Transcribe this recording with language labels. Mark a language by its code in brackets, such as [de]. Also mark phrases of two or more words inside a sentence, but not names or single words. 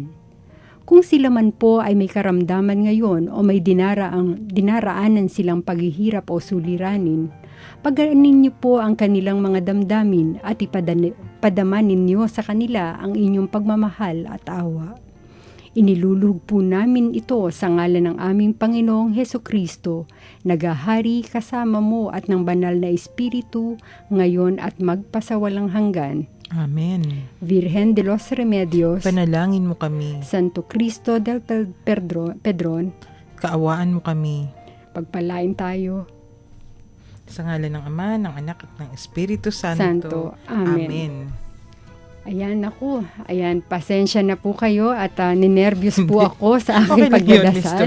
[tl] Kung sila man po ay may karamdaman ngayon o may dinaraanan silang paghihirap o suliranin, pagaanin niyo po ang kanilang mga damdamin at ipadama ninyo sa kanila ang inyong pagmamahal at awa. Inilulug po namin ito sa ngalan ng aming Panginoong Hesukristo, nagahari kasama mo at ng banal na Espiritu, ngayon at magpasawalang hanggan. Amen. Virgen de los Remedios, Panalangin mo kami. Santo Cristo del Pedron, Kaawaan mo kami. pagpalain tayo. Sa ngalan ng Ama, ng Anak at ng Espiritu Santo. Santo. Amen. Amen. Ayan ako. Ayan, pasensya na po kayo at ninervyos po ako sa Okay aking lang yun, pagdadasal.